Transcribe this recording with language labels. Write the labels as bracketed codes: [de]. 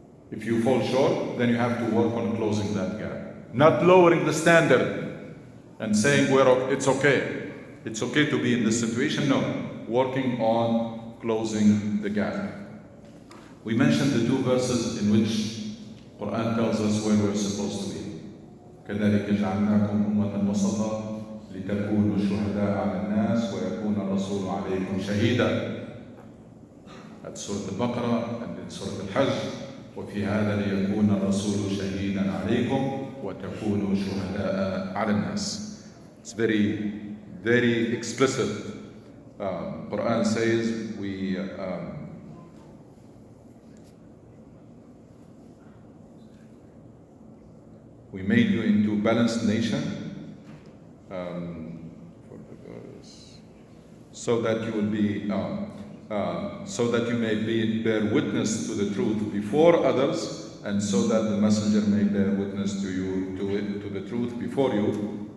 [en] If you fall short, then you have to work on closing that gap. Not lowering the standard and saying, well, it's okay. It's okay to be in this situation. No, working on closing the gap. We mentioned the two verses in which Quran tells us where we're supposed to be. [ar] كذلك جعلناكم أمة وسطا لتكونوا شهداء على الناس ويكون الرسول عليكم شهيدا. [en] That's Surah Al-Baqarah and in Surah Al-Hajj. [ar] وفي هذا ليكون الرسول شهيدا عليكم وتكونوا شهداء على الناس. [en] It's very, very explicit. Quran says we made you into a balanced nation so that you will be so that you may bear witness to the truth before others, and so that the messenger may bear witness to you to the truth before you.